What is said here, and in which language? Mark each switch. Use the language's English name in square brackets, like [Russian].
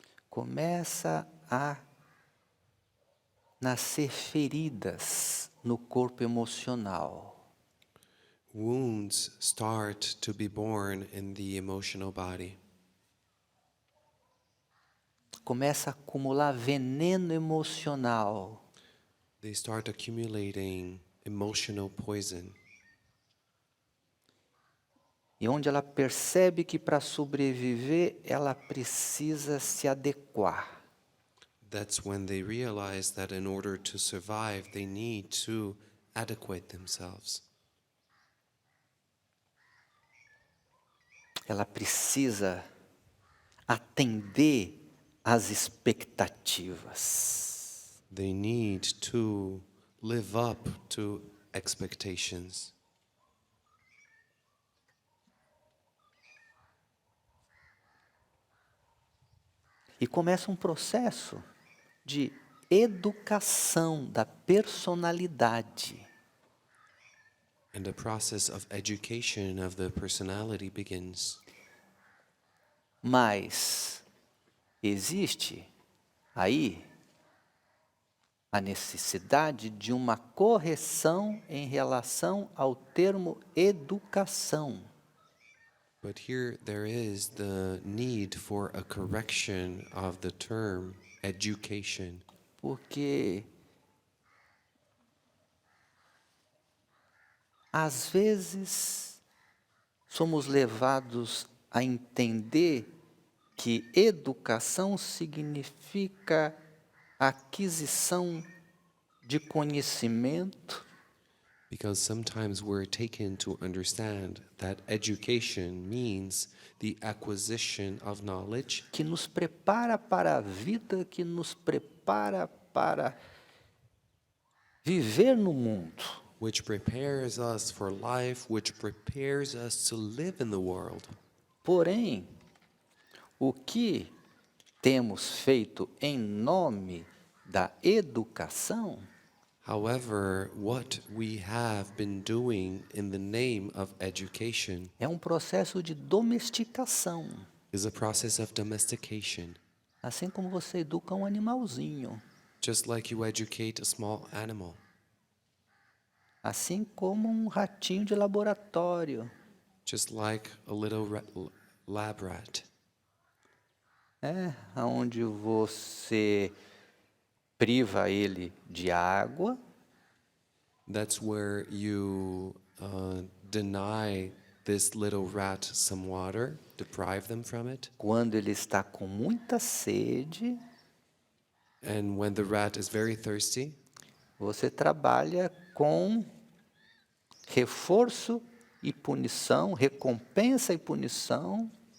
[Portuguese] Começa a nascer feridas no corpo emocional. [English] Wounds start to be born in the emotional body. [Portuguese] Começa a acumular veneno emocional. [English] They start accumulating emotional poison. [Portuguese] E onde ela percebe que para sobreviver ela precisa se adequar. [English] That's when they realize that in order to survive, they need to adequate themselves. [Portuguese] Ela precisa atender às expectativas. [English] They need to live up to expectations. [Portuguese] E começa um processo de educação da personalidade. [English] And the process of education of the personality begins. [Portuguese] Mas existe aí a necessidade de uma correção em relação ao termo educação. [English] But here there is the need for a correction of the term education. [Portuguese] Porque às vezes somos levados a entender que educação significa aquisição de conhecimento, [English] Because sometimes we're taken to understand that education means the acquisition of knowledge [Portuguese] que nos prepara para a vida, que nos prepara para viver no mundo. [English] which prepares us for life, which prepares us to live in the world. [Portuguese] Porém, o que temos feito em nome da educação [English] However, what we have been doing in the name of education [Portuguese] é um processo de domesticação. [English] is a process of domestication, [Portuguese] Assim como você educa um animalzinho. [English] just like you educate a small animal, [Portuguese] Assim como um ratinho de laboratório. [English] just like a little lab rat, [Portuguese] Onde você priva ele de água, [English] that's where you deny this little rat some water, deprive them from it. [Portuguese] quando ele está com muita sede, [English] And when the rat is very thirsty, [Portuguese] você trabalha com reforço e punição, recompensa e punição,